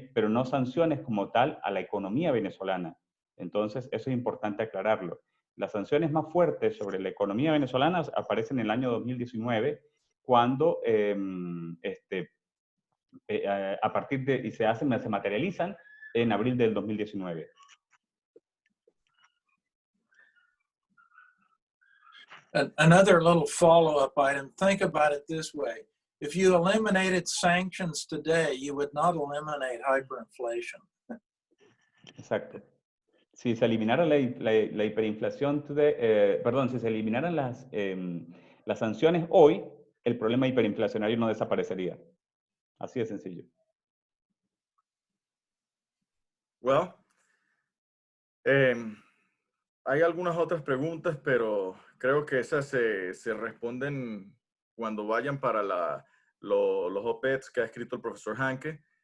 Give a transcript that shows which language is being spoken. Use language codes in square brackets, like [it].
[es] Pero no sanciones como tal a la economía venezolana. Entonces, eso es importante aclararlo. Las sanciones más fuertes sobre la economía venezolana aparecen en el año 2019, cuando a partir de, y se materializan en abril del 2019. [en] Another little follow-up item, think about it this way. If you eliminated sanctions today, you would not eliminate hyperinflation. [es] Exacto. Si se eliminara la hiperinflación, si se eliminaran las sanciones hoy, el problema hiperinflacionario no desaparecería. Así de sencillo. [en] Well, [es] hay algunas otras preguntas, pero creo que esas se responden cuando vayan para los op-eds que ha escrito el profesor Hanke.